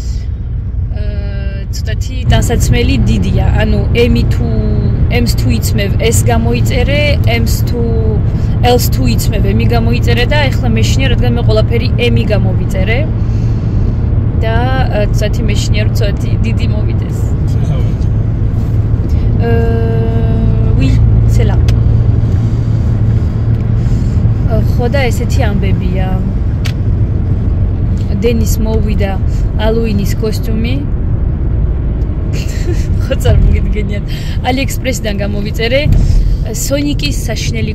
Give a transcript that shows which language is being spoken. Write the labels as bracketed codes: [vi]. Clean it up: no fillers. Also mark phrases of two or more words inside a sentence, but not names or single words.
[ka] ცოტათი დასაცმელი დიდია ანუ M-ს თუ იცმევ S გამოიწერე M-ს თუ L-ს თუ იცმევ M გამოიწერე და ეხლა მეშინია რადგან მე ყველაფერი M-ი გამოვიწერე და ცოტათი მეშინია რომ ცოტათი დიდი მოვიდეს [fr] oui c'est là [ka] ხო და ესეთი ამბებია დენის მოვიდა ალუინის კოსტუმი ხო წარმოგიდგენიათ AliExpress-დან გამოვიწერე სონიკის საშინელი